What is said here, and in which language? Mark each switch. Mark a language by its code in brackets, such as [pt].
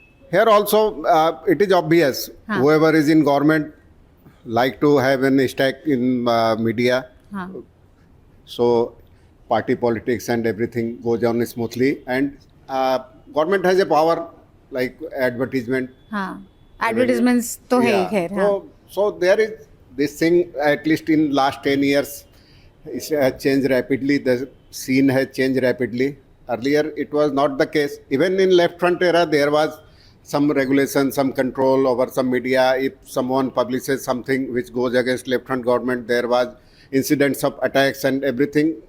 [en] Here also, it is obvious. Huh. Whoever is in government like to have an stake in media. Huh. So party politics and everything goes on smoothly. And government has a power like advertisement. [hi] हाँ, advertisements तो है ही खैर. हाँ. [en] So there is this thing, at least in last 10 years, it has changed rapidly. The scene has changed rapidly. Earlier, it was not the case. Even in left front era, there was some regulation, some control over some media. If someone publishes something which goes against left front government, there was incidents of attacks and everything.